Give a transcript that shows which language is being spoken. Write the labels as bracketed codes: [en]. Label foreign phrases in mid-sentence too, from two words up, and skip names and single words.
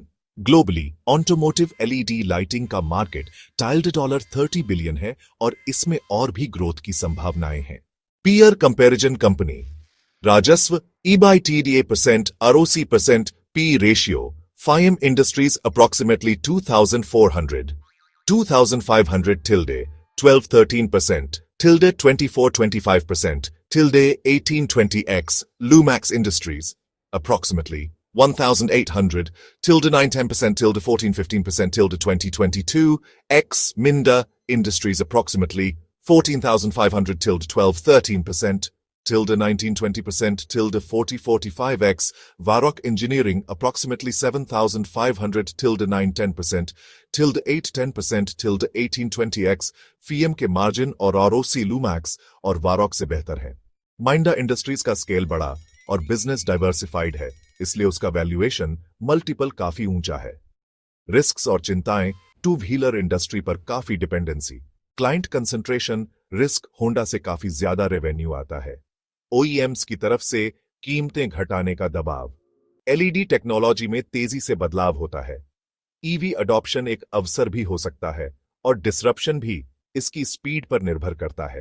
[en] globally automotive LED lighting [hi] का [en] market $30 billion [hi] है और इसमें और भी ग्रोथ की संभावनाएं हैं। [en] peer comparison company: राजस्व, EBITDA %, ROC %, P ratio, Fime Industries approximately 2,400, 2,500 tilde 12-13%, tilde 24-25%, tilde 18-20x, Lumax Industries, approximately 1,800, tilde 9-10%, tilde 14-15%, tilde 20-22, x, Minda Industries, approximately 14,500, tilde 12-13%, tilde 19-20%, tilde 40-45x, Varroc Engineering, approximately 7,500, tilde 9-10%, tilde 8-10%, tilde 18-20x, [hi] फीएम के मार्जिन और आरओसी लूमैक्स और वारॉक से बेहतर है। माइंडा इंडस्ट्रीज का स्केल बड़ा और [en] business diversified [hi] है, इसलिए उसका [en] valuation multiple [hi] काफी ऊंचा है। रिस्क्स और चिंताएं, [en] two wheeler industry [hi] पर काफी डिपेंडेंसी, [en] client concentration risk, [hi] होंडा से काफी ज्यादा रेवेन्यू आता है, ओईएम्स की तरफ से कीमतें घटाने का दबाव, [en] LED technology [hi] में तेजी से बदलाव होता है, [en] EV adoption [hi] एक अवसर भी हो सकता है और डिसरप्शन भी इसकी स्पीड पर निर्भर करता है।